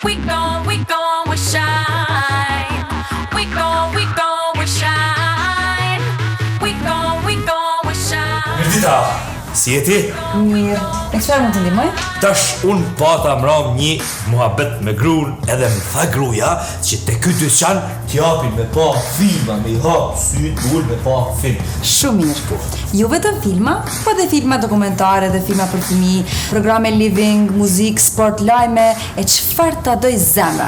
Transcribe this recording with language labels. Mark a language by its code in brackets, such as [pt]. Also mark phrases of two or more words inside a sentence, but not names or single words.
[en] We gon' we shine. We shine. We gon' we shine. [sq] Mirdita, si jeti? Mirë, e çfarë mund të ndihmoj? Tash unë pata mram një muhabet me grun, edhe më tha gruja që te ky dyqan t'japin me pa filma, me i hap syt ul me pa film. Shumë mirë. Jo vetëm filma, po edhe filma dokumentare dhe filma për fëmijë, programe living, muzikë, sport, lajme e çfarë ta doj zemra.